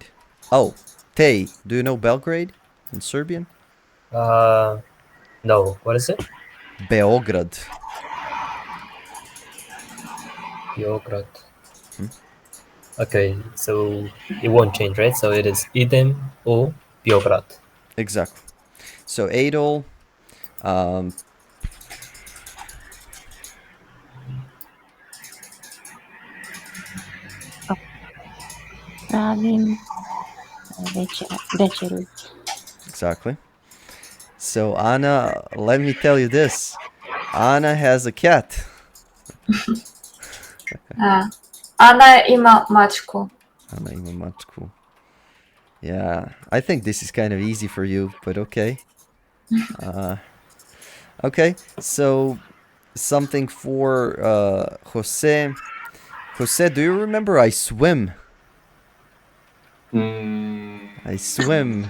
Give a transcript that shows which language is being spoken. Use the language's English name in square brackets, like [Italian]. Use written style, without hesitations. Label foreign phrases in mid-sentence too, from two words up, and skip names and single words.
[English] Oh, Tej. Do you know Belgrade in Serbian? No. What is it? Beograd. Beograd. Okay, so it won't change, right? [Serbian] So it is idem u Beograd. [English] Exactly. So Adol. [Serbian] Pravim večeru. [English] Exactly. So Anna, let me tell you this. Anna has a cat. [Serbian] Ana ima mačku. Anna ima mačku. [English] Yeah, I think this is kind of easy for you, but okay. Okay, so something for Jose. Jose, do you remember I swim? I swim.